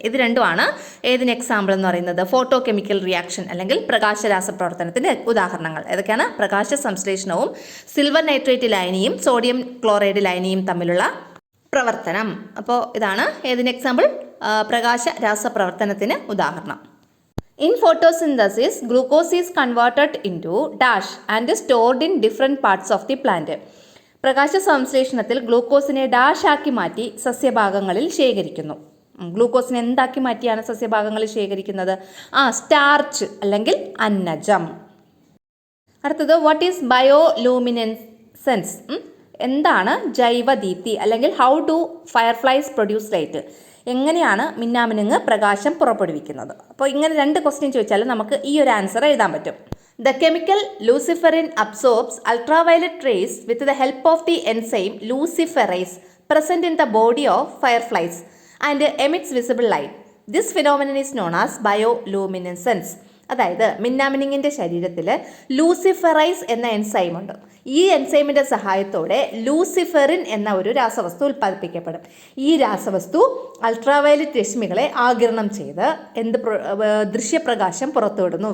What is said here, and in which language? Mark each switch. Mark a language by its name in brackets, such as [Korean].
[Malayalam] ഇത് രണ്ടുമാണ് ഏതിന് എക്സാമ്പിൾ എന്ന് പറയുന്നത്? ഫോട്ടോ കെമിക്കൽ റിയാക്ഷൻ അല്ലെങ്കിൽ പ്രകാശ രാസപ്രവർത്തനത്തിന്റെ ഉദാഹരണങ്ങൾ. ഏതൊക്കെയാണ്? പ്രകാശ സംശ്ലേഷണവും സിൽവർ നൈട്രേറ്റ് ലയനിയും സോഡിയം ക്ലോറൈഡ് ലയനിയും തമ്മിലുള്ള പ്രവർത്തനം. അപ്പോൾ ഇതാണ് ഏതിന് എക്സാമ്പിൾ? പ്രകാശ രാസപ്രവർത്തനത്തിന് ഉദാഹരണം. [English] In photosynthesis, glucose is converted into dash and stored in different parts of the plant. [Malayalam] പ്രകാശ സംശ്ലേഷണത്തിൽ ഗ്ലൂക്കോസിനെ ഡാഷ് ആക്കി മാറ്റി സസ്യഭാഗങ്ങളിൽ ശേഖരിക്കുന്നു. ഗ്ലൂക്കോസിനെ എന്താക്കി മാറ്റിയാണ് സസ്യഭാഗങ്ങളിൽ ശേഖരിക്കുന്നത്? സ്റ്റാർച്ച് അല്ലെങ്കിൽ അന്നജം. അടുത്തത് [English] What is bioluminescence? [Malayalam] എന്താണ് ജൈവദീപ്തി അല്ലെങ്കിൽ [English] How do fireflies produce light? [Malayalam] എങ്ങനെയാണ് മിന്നാമിനുങ്ങ് പ്രകാശം പുറപ്പെടുവിക്കുന്നത്? അപ്പോൾ ഇങ്ങനെ 2 ക്വസ്റ്റ്യൻ ചോദിച്ചാൽ നമുക്ക് ഈ ഒരു ആൻസർ എഴുതാൻ പറ്റും. [English] The chemical luciferin absorbs ultraviolet rays with the help of the enzyme luciferase present in the body of fireflies and emits visible light. This phenomenon is known as bioluminescence. [Malayalam] അതായത് മിന്നാമിനിങ്ങിൻ്റെ ശരീരത്തിൽ luciferase എന്ന enzyme ഉണ്ട്. ഈ എൻസൈമിൻ്റെ സഹായത്തോടെ luciferin എന്ന ഒരു രാസവസ്തു ഉൽപ്പാദിപ്പിക്കപ്പെടും. ഈ രാസവസ്തു അൾട്രാവയലറ്റ് രശ്മികളെ ആഗിരണം ചെയ്ത് ദൃശ്യപ്രകാശം പുറത്തുവിടുന്നു.